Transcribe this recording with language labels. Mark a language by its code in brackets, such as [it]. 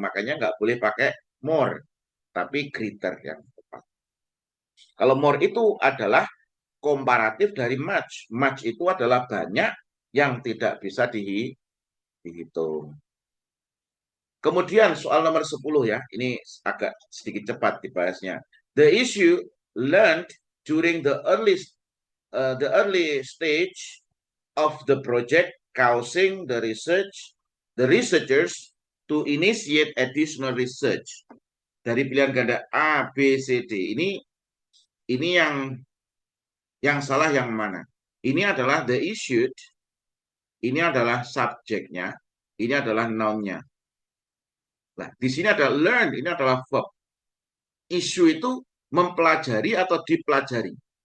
[id] Makanya nggak boleh pakai more. Tapi greater yang tepat. Kalau more itu adalah komparatif dari much. Much itu adalah banyak yang tidak bisa dihitung. Kemudian soal nomor 10 ya, ini agak sedikit cepat dibahasnya. [en] The issue learned during the early stage of the project causing the researchers to initiate additional research. [id] Dari pilihan ganda A, B, C, D. Ini yang salah yang mana? Ini adalah the issued, ini adalah subjeknya, ini adalah noun-nya. Nah, di sini ada learn, ini adalah verb. Issue itu mempelajari atau dipelajari.